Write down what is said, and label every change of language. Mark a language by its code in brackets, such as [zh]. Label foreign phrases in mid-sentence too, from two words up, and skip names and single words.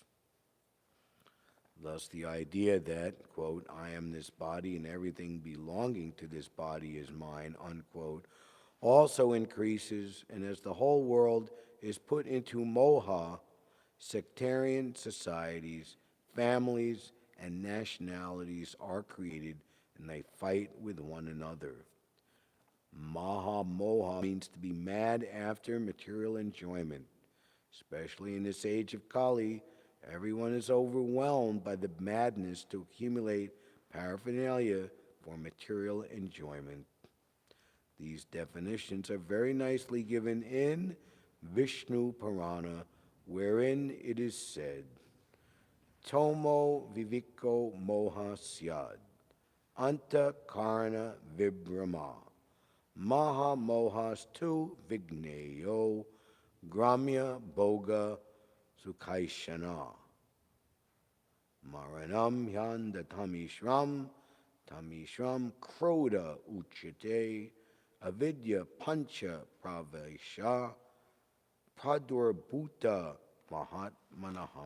[en] Thus, the idea that, quote, I am this body and everything belonging to this body is mine, unquote, also increases, and as the whole world is put into moha, sectarian societies, families, and nationalities are created, and they fight with one another. [sa] महा मोह [en] means to be mad after material enjoyment. Especially in this age of Kali, everyone is overwhelmed by the madness to accumulate paraphernalia for material enjoyment. These definitions are very nicely given in Vishnu Purana, wherein it is said, [sa] तमो विवेको मोहः स्यात्, अन्तः करण विभ्रमः, महा मोहस् तु विज्ञेयो, ग्राम्य भोग सुखैषणा. मरणं यन्ध तामिस्रं, तामिस्रं क्रोध उच्यते, अविद्या पञ्च प्रवेशा प्रादुर्भूता महात्मनः.